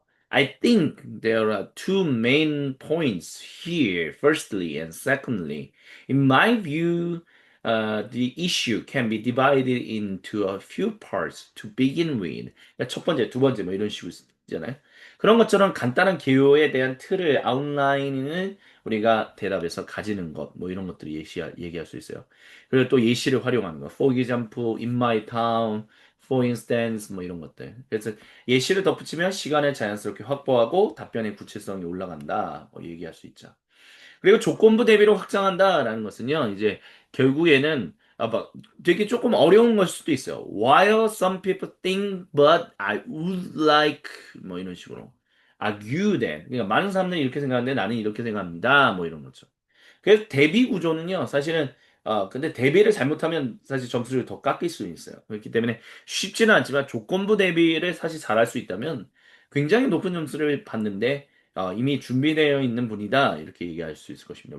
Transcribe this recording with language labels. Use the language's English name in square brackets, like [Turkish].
[English] I think there are two main points here. Firstly and secondly, in my view, the issue can be divided into a few parts to begin with. [Korean] 그러니까 첫 번째, 두 번째 뭐 이런 식으로 있잖아요. 그런 것처럼 간단한 개요에 대한 틀을 아웃라인을 우리가 대답에서 가지는 것, 뭐 이런 것들을 얘기할 수 있어요. 그리고 또 예시를 활용하는 거. [English] For example, in my town, for instance, [Korean] 뭐 이런 것들. 그래서 예시를 덧붙이면 시간을 자연스럽게 확보하고 답변의 구체성이 올라간다. 뭐 얘기할 수 있죠. 그리고 조건부 대비로 확장한다라는 것은요, 이제 결국에는 막 되게 조금 어려운 걸 수도 있어요. [English] While some people think, but I would like [Korean] 뭐 이런 식으로 [English] argue that. [Korean] 그러니까 많은 사람들이 이렇게 생각하는데 나는 이렇게 생각합니다. 뭐 이런 거죠. 그래서 대비 구조는요, 사실은 근데 대비를 잘못하면 사실 점수를 더 깎일 수 있어요. 그렇기 때문에 쉽지는 않지만 조건부 대비를 사실 잘할 수 있다면 굉장히 높은 점수를 받는데 이미 준비되어 있는 분이다 이렇게 얘기할 수 있을 것입니다.